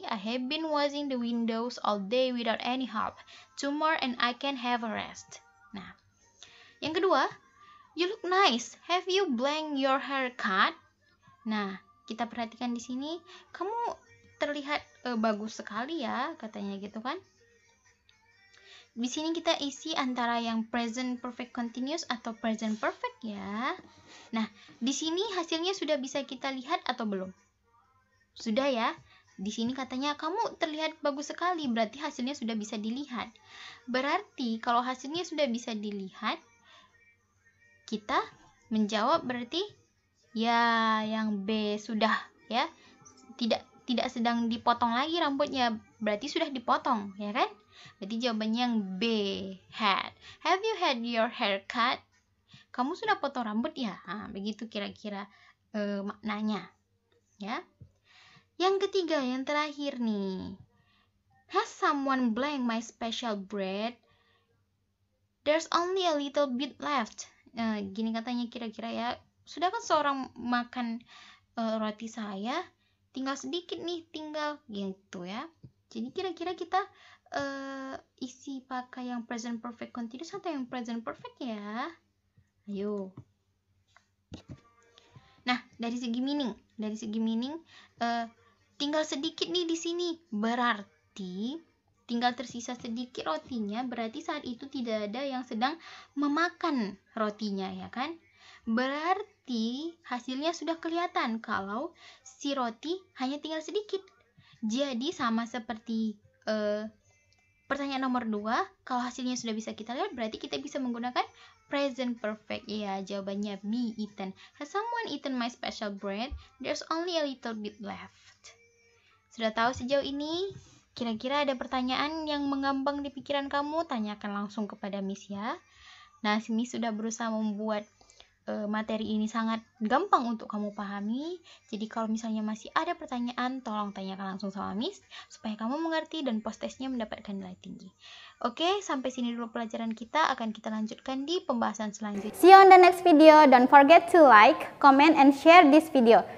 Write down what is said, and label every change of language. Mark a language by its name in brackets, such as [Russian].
[English] I have been washing the windows all day without any help. Tomorrow and I can have a rest. [Indonesian] Nah, yang kedua, [English] you look nice. Have you blanked your haircut? [Indonesian] Nah, kita perhatikan di sini, kamu terlihat bagus sekali ya, katanya gitu kan. Di sini kita isi antara yang present perfect continuous atau present perfect ya. Nah, di sini hasilnya sudah bisa kita lihat atau belum? Sudah ya. Di sini katanya kamu terlihat bagus sekali, berarti hasilnya sudah bisa dilihat. Berarti kalau hasilnya sudah bisa dilihat, kita menjawab berarti ya yang B sudah, ya. Tidak sedang dipotong lagi rambutnya, berarti sudah dipotong, ya kan? Berarti jawabannya yang B, had. [English] Have you had your hair cut? [Indonesian] Kamu sudah potong rambut ya? Nah, begitu kira-kira maknanya, ya. Yang ketiga, yang terakhir nih. [English] Has someone blanked my special bread? There's only a little bit left. [Indonesian] Gini katanya kira-kira ya. Sudah kan seorang makan roti saya, tinggal sedikit nih, tinggal gitu ya. Jadi kira-kira kita isi pakai yang present perfect continuous atau yang present perfect ya? Ayo. Nah, dari segi meaning, tinggal sedikit nih di sini. Berarti tinggal tersisa sedikit rotinya, berarti saat itu tidak ada yang sedang memakan rotinya, ya kan? Berarti hasilnya sudah kelihatan kalau si roti hanya tinggal sedikit. Jadi sama seperti pertanyaan nomor 2, kalau hasilnya sudah bisa kita lihat, berarti kita bisa menggunakan present perfect. Ya, jawabannya B, eaten. [English] Has someone eaten my special bread? There's only a little bit left. [Indonesian] Sudah tahu sejauh ini? Kira-kira ada pertanyaan yang mengambang di pikiran kamu? Tanyakan langsung kepada Miss ya. Nah, Miss sudah berusaha membuat materi ini sangat gampang untuk kamu pahami. Jadi kalau misalnya masih ada pertanyaan, tolong tanyakan langsung sama Miss supaya kamu mengerti dan post testnya mendapatkan nilai tinggi. Oke, sampai sini dulu pelajaran kita. Akan kita lanjutkan di pembahasan selanjutnya. [English] See you on the next video. Don't forget to like, comment, and share this video.